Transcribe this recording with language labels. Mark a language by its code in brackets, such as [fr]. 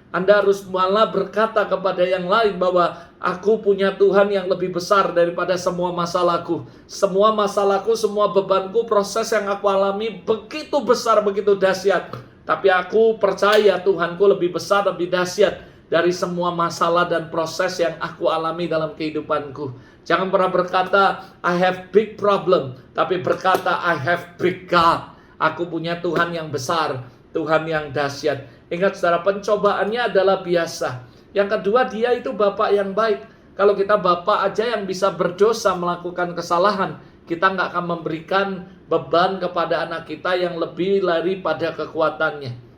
[id] Anda harus malah berkata kepada yang lain bahwa aku punya Tuhan yang lebih besar daripada semua masalahku. Semua masalahku, semua bebanku, proses yang aku alami begitu besar, begitu dahsyat. Tapi aku percaya Tuhanku lebih besar, lebih dahsyat dari semua masalah dan proses yang aku alami dalam kehidupanku. Jangan pernah berkata, [en] I have big problem. [id] Tapi berkata, [en] I have big God. [id] Aku punya Tuhan yang besar, Tuhan yang dahsyat. Ingat, saudara, pencobaannya adalah biasa. Yang kedua, Dia itu Bapa yang baik. Kalau kita Bapa aja yang bisa berdosa, melakukan kesalahan, kita nggak akan memberikan beban kepada anak kita yang lebih daripada kekuatannya.